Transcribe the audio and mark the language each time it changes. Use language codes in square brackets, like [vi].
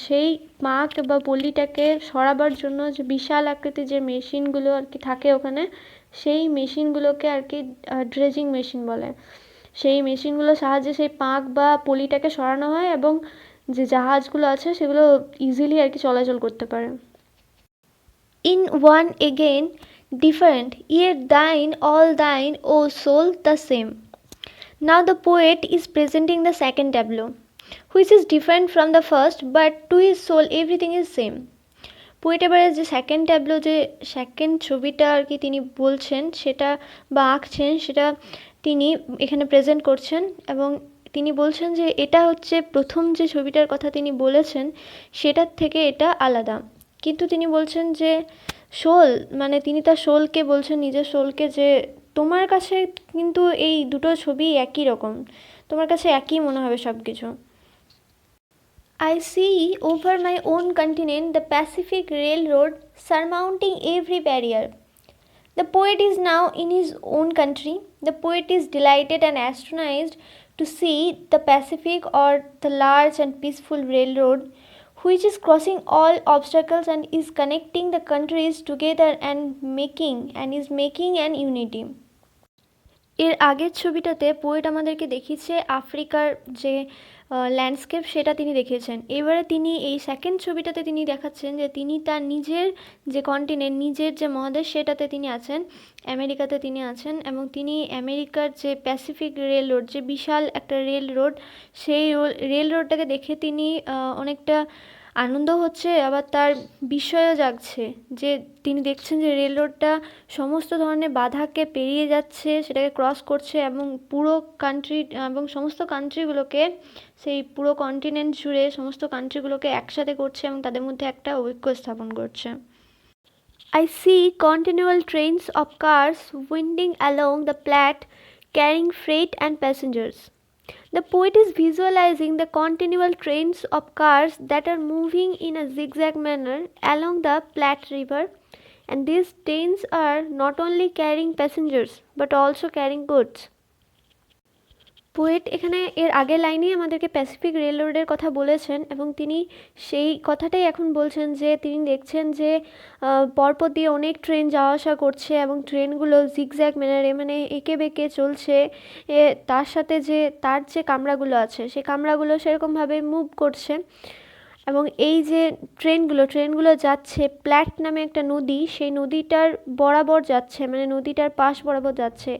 [bn] সেই পাঁক বা পলিটাকে সরাবার জন্য যে বিশাল আকৃতির যে মেশিনগুলো আর কি থাকে ওখানে, সেই মেশিনগুলোকে আর কি ড্রেজিং মেশিন বলে। সেই মেশিনগুলোর সাহায্যে সেই পাঁক বা পলিটাকে সরানো হয় এবং যে জাহাজগুলো আছে সেগুলো ইজিলি আর কি চলাচল করতে পারে। [en] In one again different, yet thine all thine, O soul, the same. Now the poet is presenting the second tableau, which is different from the first, but to his soul everything is same. [bn] Poet এবারে যে second tableau, যে second ছবিটা আর কি তিনি বলছেন সেটা বা আঁকছেন, সেটা তিনি এখানে প্রেজেন্ট করছেন এবং তিনি বলছেন যে এটা হচ্ছে প্রথম যে ছবিটার কথা তিনি বলেছেন সেটার থেকে এটা আলাদা। কিন্তু তিনি বলছেন যে সোল, মানে তিনি তার সোলকে বলছেন, নিজের সোলকে, যে তোমার কাছে কিন্তু এই দুটো ছবি একই রকম, তোমার কাছে একই মনে হবে সব কিছু। [en] I see over my own continent the Pacific Railroad surmounting every barrier. The poet is now in his own country. The poet is delighted and astonished to see the Pacific, or the large and peaceful railroad, which is crossing all obstacles and is connecting the countries together and is making an unity. [bn] এর আগের ছবিটাতে poet আমাদেরকে দেখিয়েছে আফ্রিকার যে landscape সেটা তিনি দেখিয়েছেন। এবারে তিনি এই সেকেন্ড ছবিটাতে তিনি দেখাচ্ছেন যে তিনি তার নিজের যে কন্টিনেন্ট, নিজের যে মহাদেশ সেটাতে তিনি আছেন, আমেরিকাতে তিনি আছেন এবং তিনি আমেরিকার যে প্যাসিফিক রেল রোড, যে বিশাল একটা রেল রোড, সেই রেল রোডটাকে দেখে তিনি অনেকটা আনন্দ হচ্ছে, আবার তার বিস্ময়ও জাগছে যে তিনি দেখছেন যে রেল রোডটা সমস্ত ধরনের বাধাকে পেরিয়ে যাচ্ছে, সেটাকে ক্রস করছে এবং পুরো কান্ট্রি এবং সমস্ত কান্ট্রিগুলোকে, সেই পুরো কন্টিনেন্ট জুড়ে সমস্ত কান্ট্রিগুলোকে একসাথে করছে এবং তাদের মধ্যে একটা ঐক্য স্থাপন করছে। [en] I see continual trains of cars winding along the Platte, carrying freight and passengers. The poet is visualizing the continual trains of cars that are moving in a zigzag manner along the Platte River, and these trains are not only carrying passengers but also carrying goods. [bn] Poet এখানে এর আগের লাইনেই আমাদেরকে Pacific rail রোডের কথা বলেছেন এবং তিনি সেই কথাটাই এখন বলছেন যে তিনি দেখছেন যে পরপর দিয়ে অনেক ট্রেন যাওয়া আসা করছে এবং ট্রেনগুলো জিগজ্যাগ ম্যানারে, মানে এঁকে বেঁকে চলছে, তার সাথে যে তার যে কামরাগুলো আছে সেই কামরাগুলো সেরকমভাবে মুভ করছে এবং এই যে ট্রেনগুলো যাচ্ছে প্ল্যাট নামে একটা নদী, সেই নদীটার বরাবর যাচ্ছে, মানে নদীটার পাশ বরাবর যাচ্ছে।